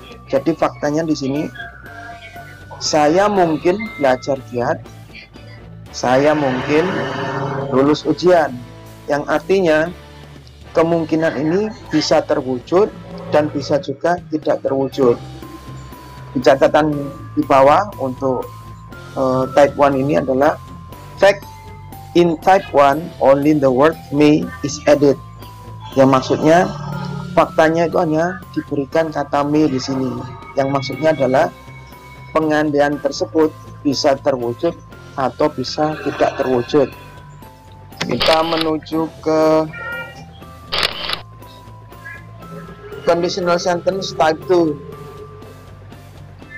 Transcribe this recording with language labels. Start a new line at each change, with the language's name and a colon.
Indonesian: Jadi faktanya di sini, saya mungkin belajar giat, saya mungkin lulus ujian. Yang artinya kemungkinan ini bisa terwujud dan bisa juga tidak terwujud. Di catatan di bawah untuk type 1 ini adalah fact.
English: In type 1 only the word may is added.
Indonesian: Yang maksudnya faktanya itu hanya diberikan kata may di sini. Yang maksudnya adalah pengandaian tersebut bisa terwujud atau bisa tidak terwujud. Kita menuju ke conditional sentence type 2.